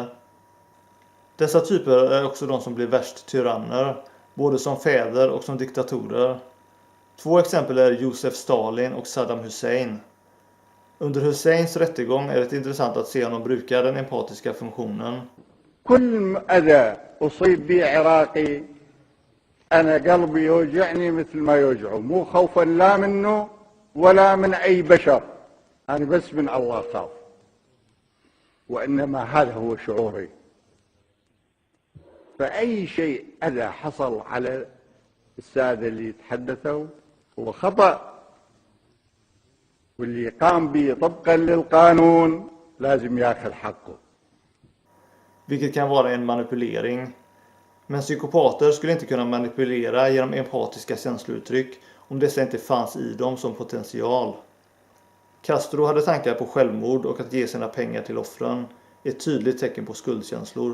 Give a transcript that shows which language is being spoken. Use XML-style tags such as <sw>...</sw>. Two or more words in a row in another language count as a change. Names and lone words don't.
<sv>Dessa typer är också de som blir värst tyranner, både som fäder och som diktatorer. Två exempel är Josef Stalin och Saddam Hussein. Under Husseins rättegång är det intressant att se honom bruka den empatiska funktionen.</sv> <ar>كل أذى أصيب به عراقي أنا قلبي يوجعني مثل ما يوجعه مو خوفا لا منه ولا من أي بشر أنا بس من الله خاف وإنما هذا هو شعوري فأي شيء أذى حصل على السادة اللي تحدثوا هو خطأ واللي قام به طبقا للقانون لازم ياخذ حقه.</ar> <sv>Vilket kan vara en manipulering. Men psykopater skulle inte kunna manipulera genom empatiska känslouttryck om dessa inte fanns i dem som potential. Castro hade tankar på självmord och att ge sina pengar till offren, ett tydligt tecken på skuldkänslor.</sv>